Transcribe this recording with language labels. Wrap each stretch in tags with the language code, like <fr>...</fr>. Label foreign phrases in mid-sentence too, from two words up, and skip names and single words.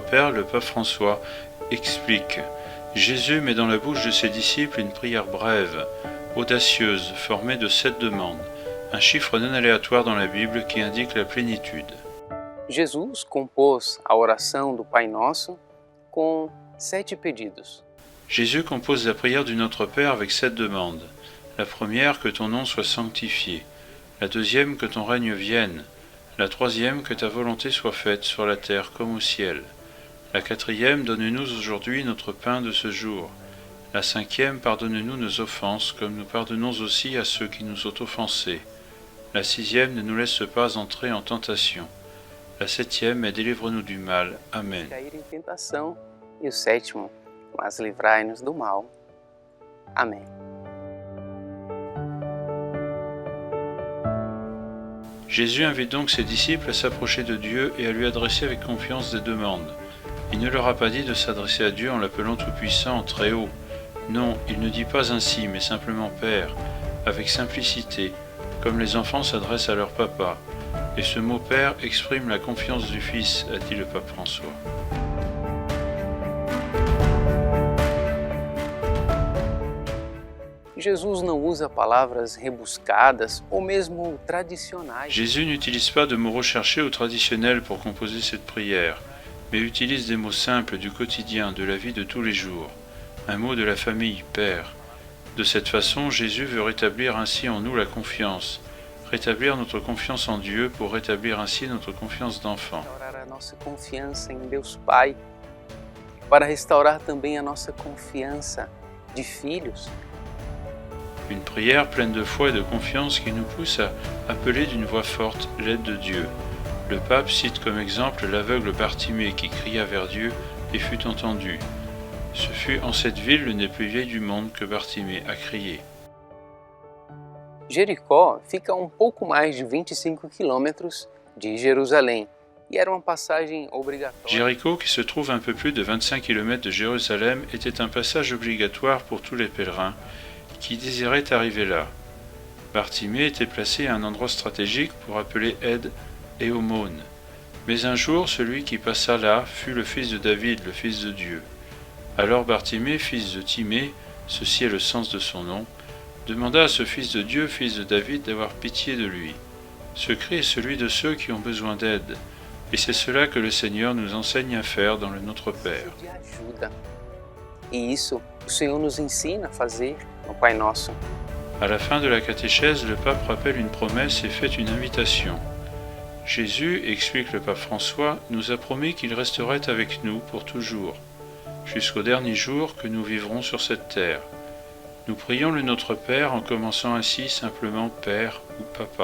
<fr>Père, le pape François explique « Jésus met dans la bouche de ses disciples une prière brève, audacieuse, formée de 7 demandes. un chiffre non aléatoire dans la Bible qui indique la plénitude.</fr> <pt>Jesus compôs a oração do Pai Nosso com 7 pedidos.</pt> <fr>Jésus compose la prière du Notre Père avec 7 demandes. La première, que ton nom soit sanctifié. La deuxième, que ton règne vienne. La troisième, que ta volonté soit faite sur la terre comme au ciel. La quatrième, donne-nous aujourd'hui notre pain de ce jour. La cinquième, pardonne-nous nos offenses, comme nous pardonnons aussi à ceux qui nous ont offensés. La sixième, ne nous laisse pas entrer en tentation. La septième est délivre-nous du mal. Amen.</fr> <pt>Cair em tentação. E o sétimo, mas livrai-nos do mal. Amém.</pt> <fr>Jésus invite donc ses disciples à s'approcher de Dieu et à lui adresser avec confiance des demandes. Il ne leur a pas dit de s'adresser à Dieu en l'appelant Tout-Puissant, très haut. Non, il ne dit pas ainsi, mais simplement Père, avec simplicité, comme les enfants s'adressent à leur papa. Et ce mot Père exprime la confiance du Fils, a dit le pape François.</fr> <pt>Jesus não usa palavras rebuscadas ou mesmo tradicionais.</pt> <fr>Jésus n'utilise pas de mots recherchés ou traditionnels pour composer cette prière, mais utilise des mots simples du quotidien, de la vie de tous les jours. Un mot de la famille, Père. De cette façon, Jésus veut rétablir ainsi en nous la confiance, rétablir notre confiance en Dieu pour rétablir ainsi notre confiance d'enfant.</fr> <pt>Restaurar a nossa confiança em Deus Pai, para restaurar também a nossa confiança de filhos.</pt> <fr>Une prière pleine de foi et de confiance qui nous pousse à appeler d'une voix forte l'aide de Dieu. Le pape cite comme exemple l'aveugle Bartimée qui cria vers Dieu et fut entendu. Ce fut en cette ville le nez plus vieil du monde que Bartimée a crié.</fr> <pt>Jericó fica a pouco mais de 25 quilômetros de Jerusalém e era uma passagem obrigatória.</pt> <fr>Jéricho, qui se trouve un peu plus de 25 km de Jérusalem, était un passage obligatoire pour tous les pèlerins qui désiraient arriver là. Bartimée était placé à un endroit stratégique pour appeler aide et aumône. Mais un jour, celui qui passa là fut le fils de David, le fils de Dieu. Alors Bartimée, fils de Timée, ceci est le sens de son nom, demanda à ce fils de Dieu, fils de David, d'avoir pitié de lui. Ce cri est celui de ceux qui ont besoin d'aide, et c'est cela que le Seigneur nous enseigne à faire dans le Notre Père.</fr> <pt>De ajuda. E isso o Senhor nos ensina a fazer no Pai Nosso.</pt> <fr>À la fin de la catéchèse, le pape rappelle une promesse et fait une invitation. Jésus, explique le pape François, nous a promis qu'il resterait avec nous pour toujours, jusqu'au dernier jour que nous vivrons sur cette terre. Nous prions le Notre Père en commençant ainsi simplement Père ou Papa.</fr>